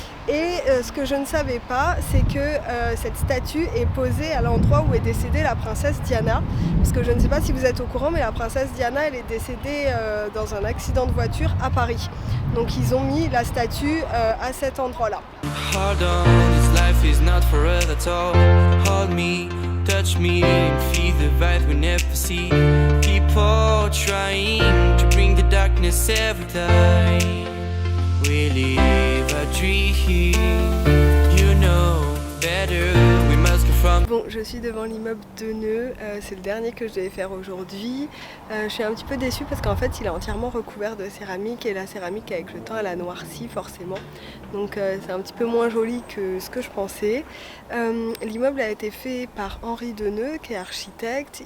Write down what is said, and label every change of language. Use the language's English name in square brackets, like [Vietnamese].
[French] Et ce que je ne savais pas, c'est que cette statue est posée à l'endroit où est décédée la princesse Diana. Parce que je ne sais pas si vous êtes au courant, mais la princesse Diana, elle est décédée dans un accident de voiture à Paris. Donc ils ont mis la statue à cet endroit-là. [English] Hold on, this life is not forever at all. Hold me, touch me, feel the vibe we never see. People trying to bring the darkness every time. We live a dream, you know better, we must go from. [French] Bon, je suis devant l'immeuble de Nœud, c'est le dernier que je devais faire aujourd'hui. Je suis un petit peu déçue parce qu'en fait il est entièrement recouvert de céramique et la céramique avec le temps elle a noirci forcément. Donc c'est un petit peu moins joli que ce que je pensais. L'immeuble a été fait par Henri Deneux qui est architecte.